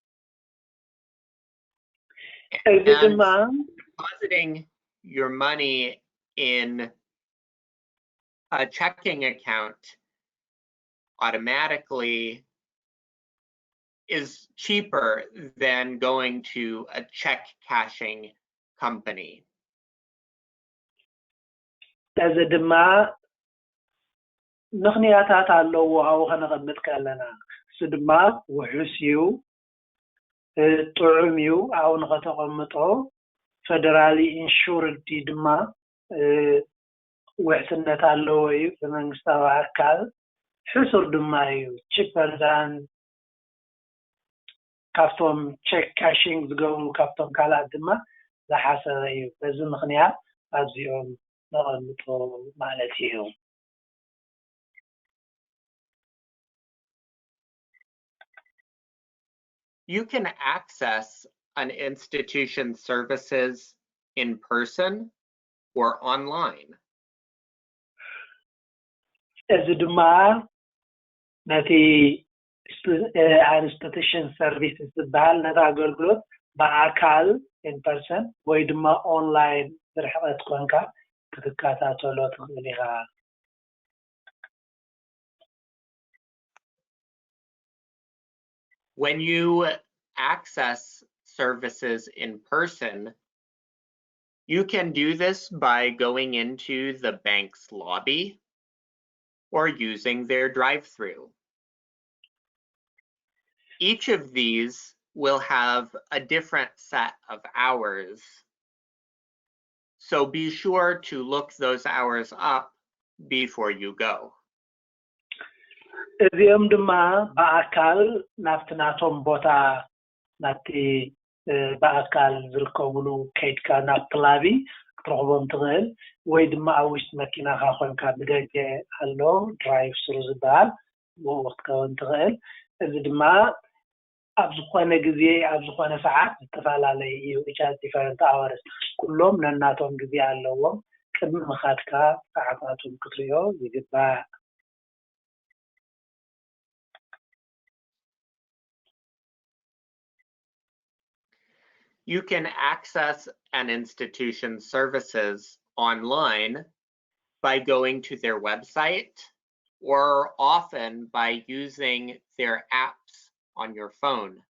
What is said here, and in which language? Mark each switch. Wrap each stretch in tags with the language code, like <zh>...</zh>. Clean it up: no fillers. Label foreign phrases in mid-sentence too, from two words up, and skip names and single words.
<en>And depositing your money in a checking account automatically is cheaper than going to a check cashing company.</en> <ti>እዚ ድማ ምኽንያታት ኣለዎ ኣብኡ ከነቐምጥ ከለና እሱ ድማ ውሑስ እዩ ጥዑም እዩ ኣብኡ ንኸተቐምጦ</ti> <en>federally insured</en> <ti>ድማ ውሕስነት ኣለዎ እዩ ብመንግስታዊ ኣካል ሕሱር ድማ እዩ</ti> <en>cheaper than</en> <ti>ካብቶም</ti> <en>check cashing</en> <ti>ዝገብሩ ካብቶም ካልኣት ድማ ዝሓሰበ እዩ በዚ ምኽንያት ኣብዚኦም ነቐምጦ ማለት እዩ</ti> <en>You can access an institution's services in person or online.</en> <ti>እዚ ድማ ነቲ</ti> <en>institution services</en> <ti>ዝበሃል ነቲ ኣገልግሎት ብኣካል</ti> <en>in person</en> <ti>ወይ ድማ ኦንላይን ብርሕቐት ኮንካ ክትከታተሎ ትኽእል ኢኻ።</ti> <en>When you access services in person, you can do this by going into the bank's lobby or using their drive-through. Each of these will have a different set of hours, so be sure to look those hours up before you go.</en> <ti>እዚኦም ድማ ብኣካል ናብቲ ናቶም ቦታ ናብቲ ብኣካል ዝርከብሉ ከይድካ ናብቲ ላቢ ክትረኽቦም ትኽእል ወይ ድማ ኣብ ውሽጢ መኪናኻ ኮንካ ብደገ ኣሎ</ti> <en>drive through</en> <ti>ዝበሃል ብኡ ክትከውን ትኽእል። እዚ ድማ ኣብ ዝኾነ ግዜ ኣብ ዝኾነ ሰዓት ዝተፈላለየ እዩ</ti> <en>each has different hours</en> <ti>ኩሎም ነናቶም ግዜ ኣለዎም ቅድሚ ምኻድካ ሰዓታቱን ክትሪኦ ይግባእ።</ti> <en>You can access an institution's services online by going to their website or often by using their apps on your phone.</en>